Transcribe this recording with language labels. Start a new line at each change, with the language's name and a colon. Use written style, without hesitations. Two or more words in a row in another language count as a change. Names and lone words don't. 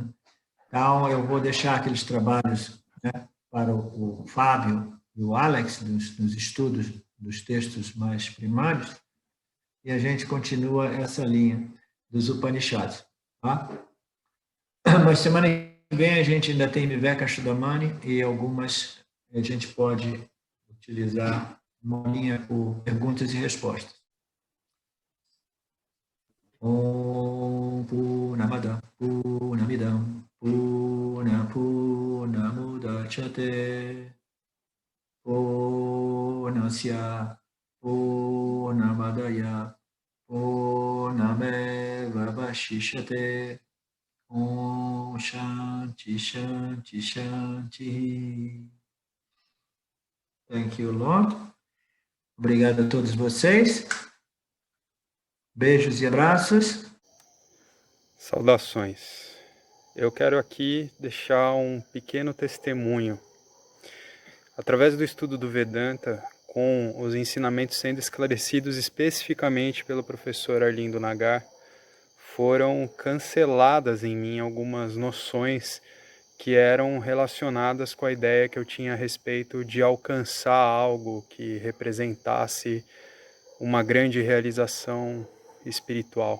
Portuguese: Então, eu vou deixar aqueles trabalhos, né, para o Fábio e o Alex, nos estudos dos textos mais primários, e a gente continua essa linha dos Upanishads, tá? Mas semana que vem a gente ainda tem Vivekachudamani e algumas a gente pode utilizar uma linha por perguntas e respostas.
Sanskrit: ॐ पूर्णमद पूर्णमिदम् पूर्णमुदच्यते पूर्णस्य पूर्णमदाय पूर्णमेव वशिष्यते. ॐ शान्ति शान्ति शान्ति.
English: Thank you, Lord.
Portuguese: Obrigado a todos vocês. Beijos e abraços. Saudações. Eu quero aqui deixar um pequeno testemunho. Através do estudo do Vedanta, com os ensinamentos sendo esclarecidos especificamente pelo professor Arlindo Nagar, foram canceladas em mim algumas noções que eram relacionadas com a ideia que eu tinha a respeito de alcançar algo que representasse uma grande realização espiritual.